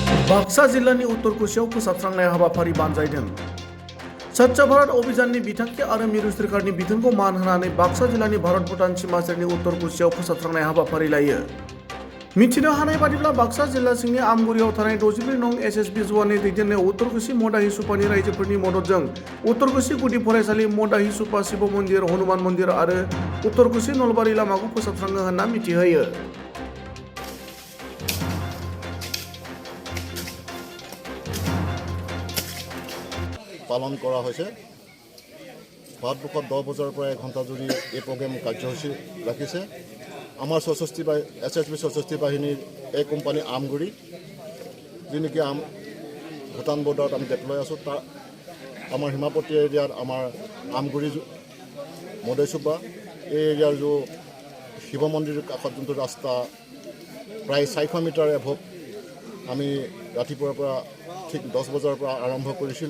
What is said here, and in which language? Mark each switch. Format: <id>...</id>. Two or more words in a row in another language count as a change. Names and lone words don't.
<brx>बाक्सा जिल्लानि उत्तर कुसियाव फोसाबस्रांनाय हाबाफारि बानजायदों। स्वच्छ भारत अभियाननि बिथांखि आरो मिरु सोरखारनि बिथोनखौ मान होनानै बाक्सा जिल्लानि भारत भुटान सीमा सेरनि उत्तर कुसियाव फोसाबस्रांनाय हाबाफारि लायो। मिथिनो हानाय बादिब्ला बाक्सा जिल्ला सिंनि आमगुरियाव थानाय 64 नं एसएसबि जवाननि दैदेननायाव उत्तर कुसि मदाहि सुपानि रायजोफोरनि मददजों उत्तर कुसि गुदि फरायसालि, मदाहि सुपा शिव मन्दिर, हनुमान मन्दिर आरो उत्तर कुसि नलबारि लामाखौ फोसाबस्राङो होनना मिथिहोयो।</brx> <as>পালন কৰা হৈছে। ভাৰতবৰ্ষত 10 বজাৰ পৰা 1 ঘণ্টা জুৰি এই প্ৰগ্ৰেম কাৰ্যসূচী ৰাখিছে। আমাৰ SSB 64 বাহিনীৰ এই কোম্পানী আমগুৰি, যি নেকি ভূটান বৰ্ডাৰত আমি ডেপ্লয় আছোঁ, তাৰ আমাৰ সীমাৱৰ্তী এৰিয়াত আমাৰ আমগুৰি মদেচুবা এই এৰিয়াৰ শিৱ মন্দিৰৰ কাষত যোনটো ৰাস্তা প্ৰায় 400 মিটাৰ এভৱ আমি ৰাতিপুৱাৰ পৰা ঠিক 10 বজাৰ পৰা আৰম্ভ কৰিছিলোঁ।</as>